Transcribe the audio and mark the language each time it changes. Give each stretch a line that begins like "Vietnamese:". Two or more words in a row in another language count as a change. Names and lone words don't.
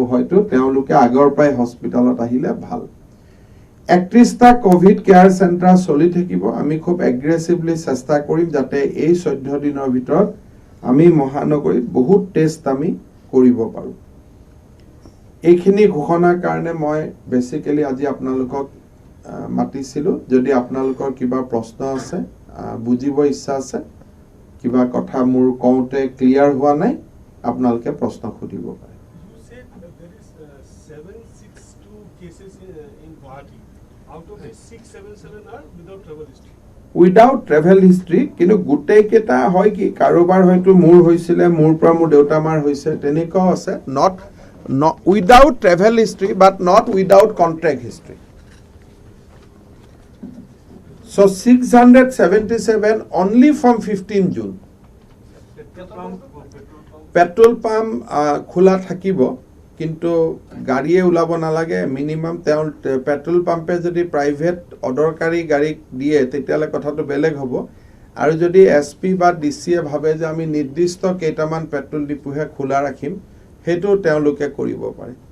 Assamese: হয়তো তেওঁলোকে আগৰ পৰাই হস্পিটালত আহিলে ভাল 31টা
English: COVID care centre
Assamese: চলি থাকিব আমি খুব এগ্ৰেছিভলি চেষ্টা কৰিম যাতে এই 14 দিনৰ ভিতৰত আমি মহানগৰীত বহুত টেষ্ট আমি কৰিব পাৰো এইখিনি ঘোষণাৰ কাৰণে মই বেসিক্যালি আজি আপোনালোকক মাতিছিলো যদি আপোনালোকৰ কিবা প্ৰশ্ন আছে বুজিব ইচ্ছা আছে কিবা কথা মোৰ কওঁতে ক্লিয়াৰ হোৱা নাই আপোনালোকে প্ৰশ্ন খুদিব পাৰে
English: You said that there is 762 cases in Guwahati. Out of the 677 are without travel history. without travel history
Assamese: কিন্তু গোটেই কেইটা হয় কি কাৰোবাৰ হয়তো মোৰ হৈছিলে মোৰ পৰা মোৰ দেউতা মাৰ হৈছে তেনেকুৱাও আছে
English: not without travel history but not without contact history so 677 only from 15 June petrol pump
Assamese: খোলা থাকিব কিন্তু গাড়ীয়ে উলাব নালাগে
English: minimum petrol pump
Assamese: যদি প্ৰাইভেট অদৰকাৰী গাড়ী দিয়ে তেতিয়ালে কথাটো বেলেগ হ'ব আৰু যদি এসপি বা ডিসিয়ে ভাবে যে আমি নিৰ্দিষ্ট কেইটামান পেট্ৰল ডিপুহে খোলা ৰাখিম হেতু তেওঁলোকে কৰিব পাৰে